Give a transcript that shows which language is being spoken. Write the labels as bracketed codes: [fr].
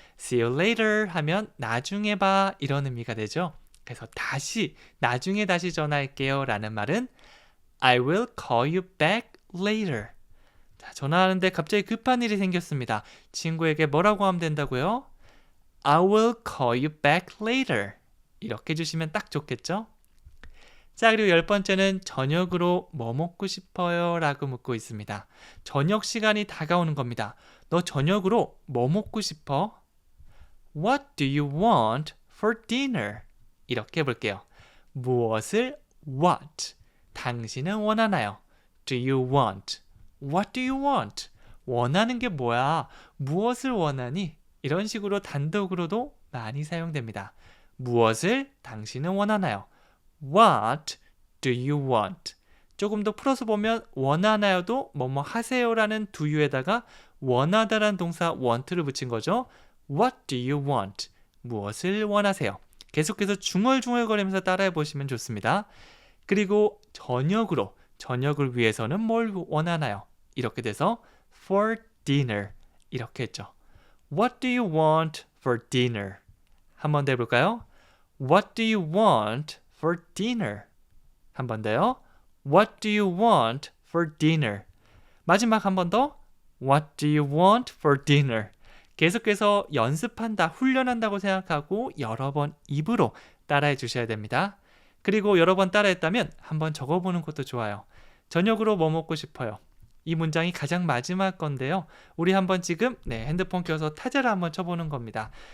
[en] See you later [ko] 하면 나중에 봐 이런 의미가 되죠. 그래서 다시 나중에 다시 전화할게요 라는 말은 [en] I will call you back later. [ko] 자, 전화하는데 갑자기 급한 일이 생겼습니다. 친구에게 뭐라고 하면 된다고요? [en] I will call you back later. [ko] 이렇게 해주시면 딱 좋겠죠? 자, 그리고 10번째는 저녁으로 뭐 먹고 싶어요? 라고 묻고 있습니다. 저녁 시간이 다가오는 겁니다. 너 저녁으로 뭐 먹고 싶어? [en] What do you want for dinner? [ko] 이렇게 해볼게요. 무엇을 [en] what? [ko] 당신은 원하나요? [en] Do you want? What do you want? [ko] 원하는 게 뭐야? 무엇을 원하니? 이런 식으로 단독으로도 많이 사용됩니다. 무엇을 당신은 원하나요? [en] What do you want? [ko] 조금 더 풀어서 보면 원하나요도 뭐뭐 하세요라는 do you에다가 원하다라는 동사 want를 붙인 거죠. [en] What do you want? [ko] 무엇을 원하세요? 계속해서 중얼중얼거리면서 따라해 보시면 좋습니다. 그리고 저녁을 위해서는 뭘 원하나요? 이렇게 돼서 [en] for dinner [ko] 이렇게 했죠. [en] What do you want for dinner? [ko] 한 번 더 해볼까요? [en] What do you want for dinner? [ko] 한 번 더요. [en] What do you want for dinner? [ko] 마지막 한 번 더. [en] What do you want for dinner? [ko] 계속해서 연습한다, 훈련한다고 생각하고 여러 번 입으로 따라해 주셔야 됩니다. 그리고 여러 번 따라했다면 한번 적어보는 것도 좋아요. 저녁으로 뭐 먹고 싶어요? 이 문장이 가장 마지막 건데요. 우리 한번 지금 핸드폰 켜서 타자를 한번 쳐보는 겁니다.